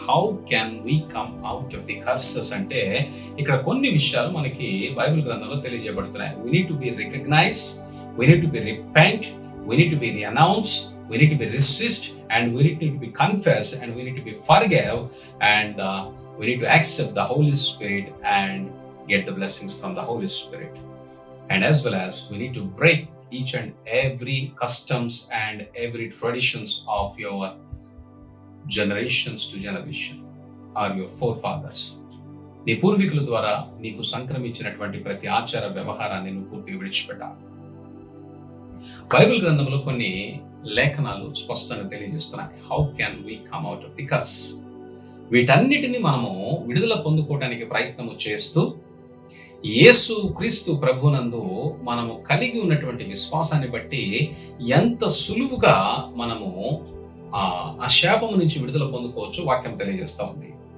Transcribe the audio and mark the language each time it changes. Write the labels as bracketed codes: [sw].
[en] How can we come out of the curses [te] అంటే ఇక్కడ కొన్ని విషయాలు మనకి బైబిల్ గ్రంథంలో తెలియజేయబడుతున్నాయి. [en] We need to be recognized, we need to be repent, we need to be renounce, we need to be resist, and we need to be confess, and we need to be forgive, and we need to accept the Holy Spirit and get the blessings from the Holy Spirit. and as well as we need to break each and every customs and every traditions of your generations to generation or your forefathers. [te] నీ పూర్వీకుల ద్వారా నీకు సంక్రమించినటువంటి ప్రతి ఆచార వ్యవహారాన్ని నువ్వు పూర్తిగా విడిచిపెట్టాలి. బైబిల్ గ్రంథంలో కొన్ని లేఖనాలు స్పష్టంగా తెలియజేస్తున్నాయి. [en] How can we come out of the curse? [te] వీటన్నిటిని మనము విడుదల పొందుకోవడానికి ప్రయత్నము చేస్తూ యేసు క్రీస్తు ప్రభునందు మనము కలిగి ఉన్నటువంటి విశ్వాసాన్ని బట్టి ఎంత సులువుగా మనము ఆ శాపము నుంచి విడుదల పొందుకోవచ్చు వాక్యం తెలియజేస్తా ఉంది.